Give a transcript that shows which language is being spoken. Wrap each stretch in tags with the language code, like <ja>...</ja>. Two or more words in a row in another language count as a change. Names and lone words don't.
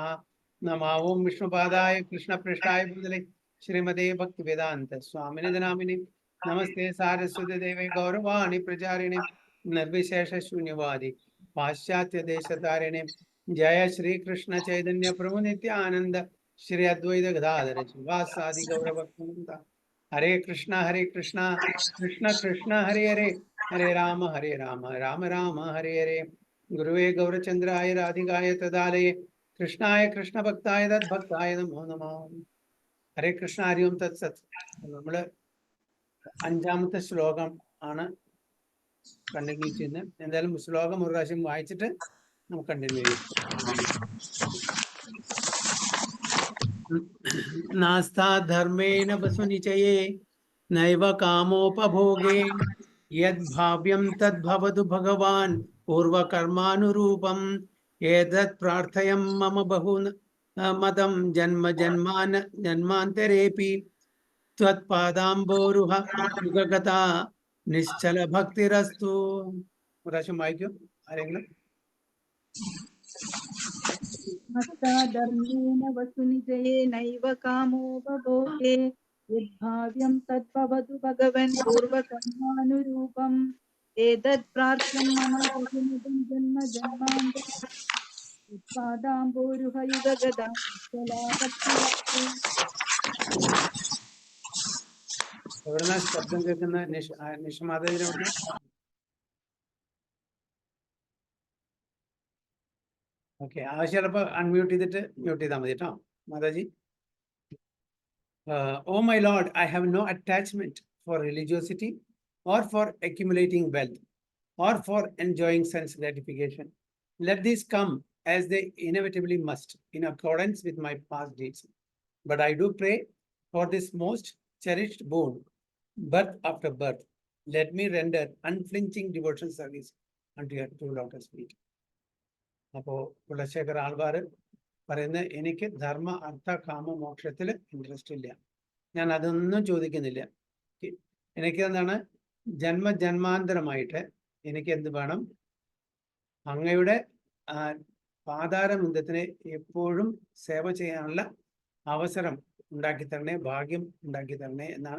<sa>नमः ओं विष्णुपादाय कृष्णपृष्ठाय भूतले श्रीमते भक्तिवेदान्त स्वामिने नामिने नमस्ते सारस्वती देवे गौरवाणी प्रचारिणे निर्विशेष शून्यवादी पाश्चात्य देशतारिणे जय श्री कृष्ण चैतन्य प्रभु नित्यानंद श्री अद्वैत गदाधर श्रीवासादि गौरभक्तवृंद हरे कृष्णा कृष्ण कृष्ण हरे हरे हरे राम राम राम हरे हरे गुरुवे गौरचंद्राय राधिकाय तदालये कृष्णाय कृष्ण भक्ताय तद्भक्ताय नमो नमः। हरे कृष्ण हरि ओम तत्सत्.</sa> <ml>നമ്മള് അഞ്ചാമത്തെ ശ്ലോകം ആണ് കണ്ടിന്യൂ ചെയ്യുന്നത്. എന്തായാലും ശ്ലോകം ഒരു പ്രാവശ്യം വായിച്ചിട്ട് നമുക്ക് കണ്ടിന്യൂ ചെയ്യാം.</ml> <sa>नास्ता धर्मेण वसुनिचये नैव कामोपभोगे यद्भाव्यं तद्भवतु भगवान् पूर्वकर्मानुरूपम् एतत् प्रार्थयं मम बहु मतं जन्म जन्मान्तरेऽपि त्वत्पादाम्बोरुह युगगता निश्चल भक्तिरस्तु.</sa> <ml>പ്രാവശ്യം വായിക്കും ആരെങ്കിലും.</ml> <sa>धर्मेण वसुनिजये नैव कामोपभोगे यद्भाव्यं तद्भवतु भगवन् पूर्वकर्मानुरूपम् एतत् प्रार्थ्यं मम बहुनिधं जन्म जन्मान्तरपादाम्बोरुहयुगगदा</sa> <ml>എവിടുന്ന ശബ്ദം കേൾക്കുന്ന? നിഷമാതയുടെ. ഓക്കെ, ആവശ്യമുള്ളപ്പോൾ അൺമ്യൂട്ട് ചെയ്തിട്ട് മ്യൂട്ട് ചെയ്താൽ മതി കേട്ടോ മാതാജി.</ml> <en>Oh my Lord, I have no attachment for religiosity or for accumulating wealth or for enjoying sense gratification. Let these come as they inevitably must in accordance with my past deeds. But I do pray for this most cherished boon, birth after birth. Let me render unflinching devotional service unto your true lotus feet.</en> <ml>അപ്പോൾ കുലശേഖർ ആൾവാർ പറയുന്നത്, എനിക്ക് ധർമ്മ അർത്ഥ കാമ മോക്ഷത്തിൽ ഇൻട്രസ്റ്റ് ഇല്ല, ഞാൻ അതൊന്നും ചോദിക്കുന്നില്ല. എനിക്ക് എന്താണ്, ജന്മജന്മാന്തരമായിട്ട് എനിക്ക് എന്ത് വേണം? അങ്ങയുടെ പാതാരബന്ധത്തിനെ എപ്പോഴും സേവ ചെയ്യാനുള്ള അവസരം ഉണ്ടാക്കി തരണേ, ഭാഗ്യം ഉണ്ടാക്കി തരണേ എന്നാണ്.</ml>